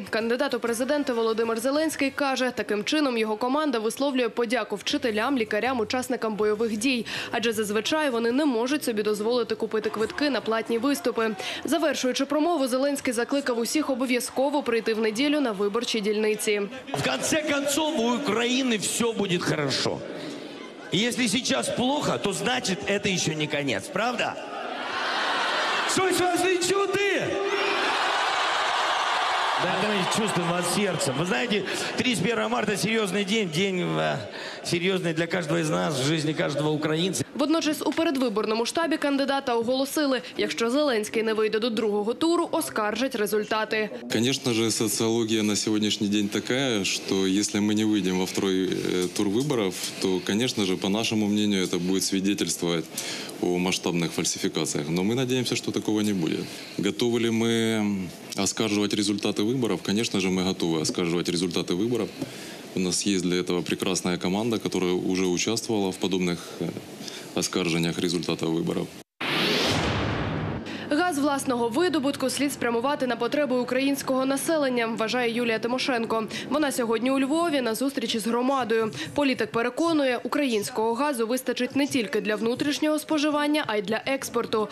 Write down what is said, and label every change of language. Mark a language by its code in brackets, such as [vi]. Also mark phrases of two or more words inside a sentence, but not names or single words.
[uk] Кандидат у президенти Володимир Зеленський каже, таким чином його команда висловлює подяку вчителям, лікарям, учасникам бойових дій. Адже зазвичай вони не можуть собі дозволити купити квитки на платні виступи. Завершуючи промову, Зеленський закликав усіх обов'язково прийти в неділю на виборчі дільниці. [ru] В конце концов, [uk] у України все буде хорошо. [ru] И если сейчас плохо, то значит это еще не конец, правда? [uk] Щось вас відчути! [ru] Да, мы чувствуем вас сердцем. Вы знаете, 31 марта серьезный день, серьезный для каждого из нас, в жизни каждого українця. [uk] Водночас у передвиборному штабі кандидата оголосили, якщо Зеленський не вийде до другого туру, оскаржать результати. [ru] Конечно же, социология на сегодняшний день такая, что если мы не выйдем во второй тур выборов, то, конечно же, по нашему мнению, это будет свидетельствовать о масштабных фальсификациях. Но мы надеемся, что такого не будет. Готовы ли мы оскарживать результаты выборов? Конечно же, мы готовы оскарживать результаты выборов. У нас есть для этого прекрасная команда, которая уже участвовала в подобных [uk] оскарженнях результатів виборів. Газ власного видобутку слід спрямувати на потреби українського населення, вважає Юлія Тимошенко. Вона сьогодні у Львові на зустрічі з громадою. Політик переконує, українського газу вистачить не тільки для внутрішнього споживання, а й для експорту.